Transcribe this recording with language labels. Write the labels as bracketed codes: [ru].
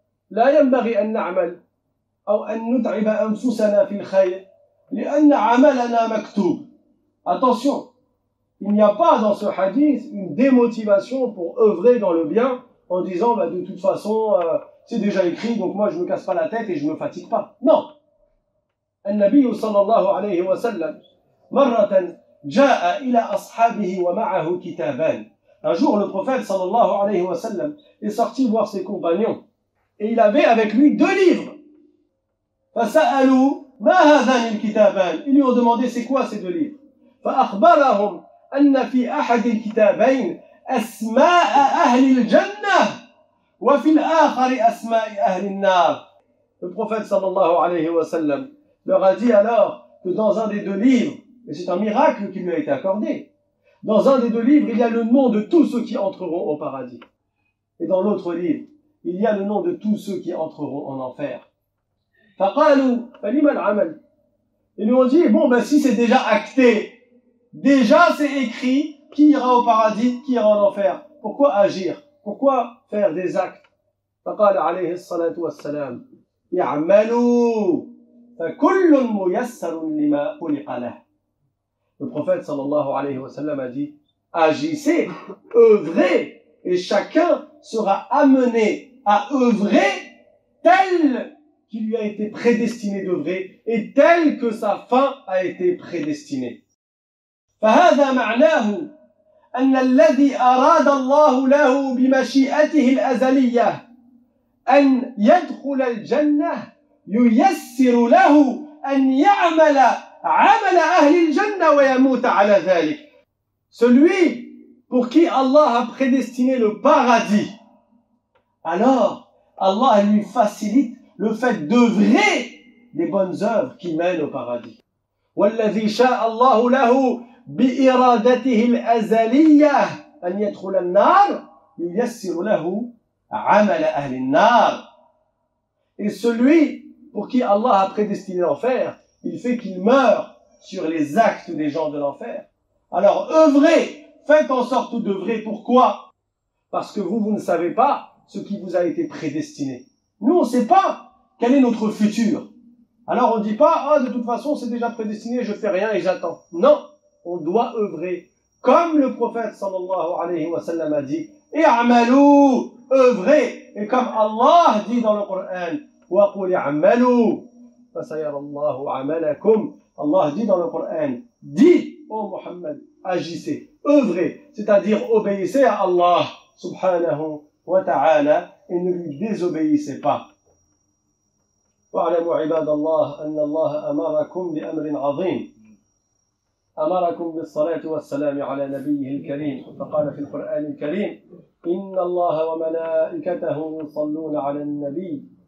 [ar] لا ينبغي أن نعمل أو أن نتعب أنفسنا في الخير لأن عملنا مكتوب. [fr] Attention, il n'y a pas dans ce hadith une démotivation pour œuvrer dans le bien en disant de toute façon c'est déjà écrit donc moi je me casse pas la tête et je me fatigue pas. Non. [ar] النبي صلى الله عليه وسلم مرة جاء إلى أصحابه ومعه كتابان. [fr] Un jour le prophète [ar] صلى الله عليه وسلم [fr] est sorti voir ses compagnons et il avait avec lui 2 livres. [ar] فسألوا ما هذان الكتابان. [fr] Ils lui ont demandé c'est quoi ces 2 livres. [ar] فأخبرهم أن في أحد الكتابين أسماء أهل الجنة وفي الآخر أسماء أهل النار. [fr] Le prophète sallallahu alayhi wa sallam leur a dit alors que dans un des 2 livres, et c'est un miracle qui lui a été accordé, dans un des 2 livres, il y a le nom de tous ceux qui entreront au paradis. Et dans l'autre livre, il y a le nom de tous ceux qui entreront en enfer. [ar] فقالوا فلما العمل. [fr] Ils lui ont dit, si c'est déjà acté, déjà c'est écrit, qui ira au paradis, qui ira en enfer. Pourquoi agir? Pourquoi faire des actes? [ar] فقال عليه الصلاة والسلام يعملوا فكل ميسر لما خلق له. [fr] Le prophète sallallahu alayhi wa sallam a dit, agissez, œuvrez, et chacun sera amené à œuvrer tel qu'il lui a été prédestiné d'œuvrer et tel que sa fin a été prédestinée. [ar] فهذا معناه أن الذي أراد الله له بمشيئته الأزلية أن يدخل الجنة ييسر له أن يعمل عمل أهل الجنة ويموت على ذلك. [fr] Celui pour qui Allah a prédestiné le paradis, alors Allah lui facilite le fait d'œuvrer des bonnes œuvres qui mènent au paradis. [ar] والذي شاء الله له بإرادته الأزلية أن يدخل النار ييسر له عمل أهل النار. [fr] Et celui pour qui Allah a prédestiné l'enfer, il fait qu'il meure sur les actes des gens de l'enfer. Alors œuvrez, faites en sorte d'œuvrer. Pourquoi? Parce que vous ne savez pas ce qui vous a été prédestiné. Nous, on ne sait pas quel est notre futur. Alors on ne dit pas, de toute façon c'est déjà prédestiné, je fais rien et j'attends. Non, on doit œuvrer. Comme le prophète sallallahu alayhi wa sallam a dit, i'amalu, œuvrez. Et comme Allah dit dans le Coran, [ar] wa qul i'amalu, fa sayara Allahu amalakum. [fr] Allah dit dans le Coran, dis, ô Muhammad, agissez, œuvrez, c'est-à-dire obéissez à Allah subhanahu wa ta'ala et ne lui désobéissez pas. [ar] واعلموا عباد الله أن الله أمركم بأمر عظيم أمركم بالصلاة والسلام على نبيه الكريم فقال في القرآن الكريم إن الله وملائكته يصلون على النبي